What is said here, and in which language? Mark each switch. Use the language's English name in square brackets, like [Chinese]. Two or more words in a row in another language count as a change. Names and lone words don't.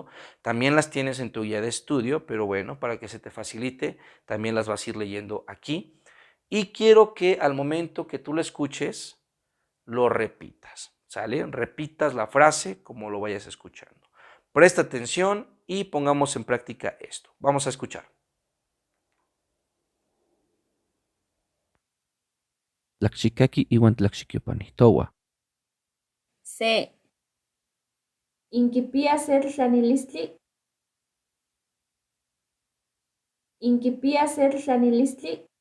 [Spanish] También las tienes en tu guía de estudio, pero bueno, para que se te facilite, también las vas a ir leyendo aquí. Y quiero que al momento que tú lo escuches, lo repitas, ¿sale? Repitas la frase como lo vayas escuchando. Presta atención y pongamos en práctica esto. Vamos a escuchar. [Nahuatl languages] Tlaxikaki iwan tlaxikyopani towa. Se. Inkipia se tlanilistli. Inkipia se tlanilistli.